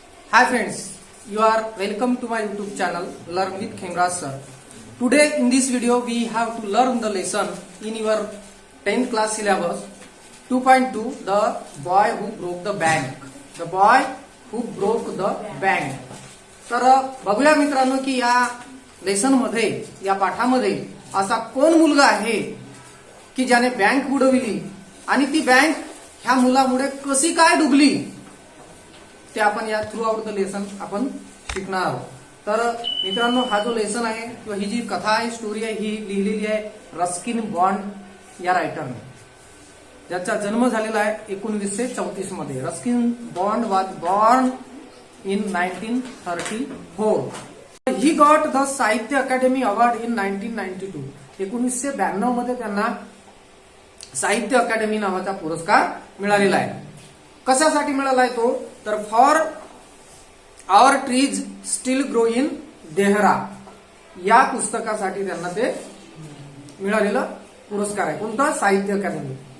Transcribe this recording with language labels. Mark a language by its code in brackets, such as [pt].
[en] Hi friends, you are welcome to my YouTube channel Learn with Khengraj sir. Today in this video we have to learn the lesson in your 10th class syllabus 2.2 the boy who broke the bank. The boy who broke the bank. [mr] तर बघूया मित्रांनो की या lesson मध्ये या पाठामध्ये असा कोण मुलगा आहे की ज्याने बँक बुडविली आणि ती बँक ह्या मुलामुळे कशी काय डुबली ते आपण या [en] throughout the lesson [mr] आपण शिकणार आहोत. तर मित्रांनो हा जो लेसन आहे किंवा ही जी कथा आहे स्टोरी आहे ही लिहिलेली आहे रस्किन बॉन्ड या रायटरने, ज्याचा जन्म झालेला आहे 1934 मध्ये. [en] Ruskin Bond was born in 1934. He got the Sahitya Academy Award in 1992. [mr] 1992 मध्ये त्यांना साहित्य अकॅडमी नावाचा पुरस्कार मिळालेला आहे. कशासाठी मिळाला आहे तो, तर for our trees steel grow in Dehra या पुस्तकासाठी त्यांना ते मिळालेला पुरस्कार आहे. कोणता, साहित्य अकादमी.